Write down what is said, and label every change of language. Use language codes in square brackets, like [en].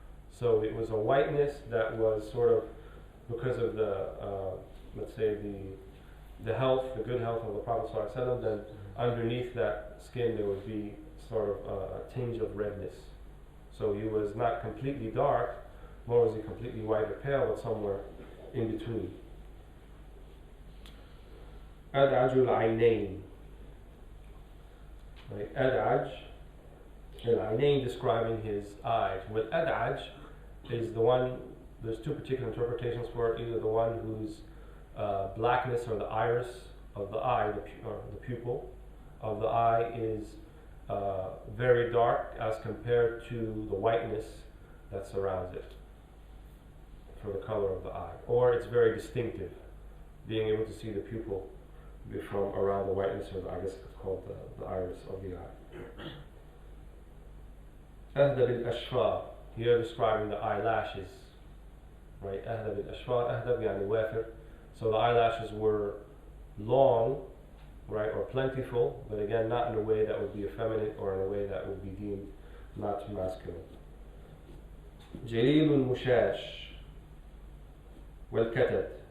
[en] So it was a whiteness that was sort of, because of the, let's say the health, the good health of the Prophet ﷺ, then underneath that skin there would be sort of a tinge of redness. So he was not completely dark, nor was he completely white or pale, but somewhere in between. [ar] أدعج العينين, right? أدعج العينين, [en] describing his eyes. With أدعج is the one, there's two particular interpretations for it. Either the one whose blackness or the iris of the eye, or the pupil of the eye is very dark as compared to the whiteness that surrounds it, for the color of the eye. Or it's very distinctive, being able to see the pupil from around the whiteness, or I guess it's called the iris of the eye. [ar] أهدب الأشفار, [en] here describing the eyelashes, right? [ar] أهدب الأشفار, أهدب يعني وافر. [en] So the eyelashes were long, right, or plentiful, but again not in a way that would be effeminate or in a way that would be deemed not masculine. [ar] جليل المشاش والكتد.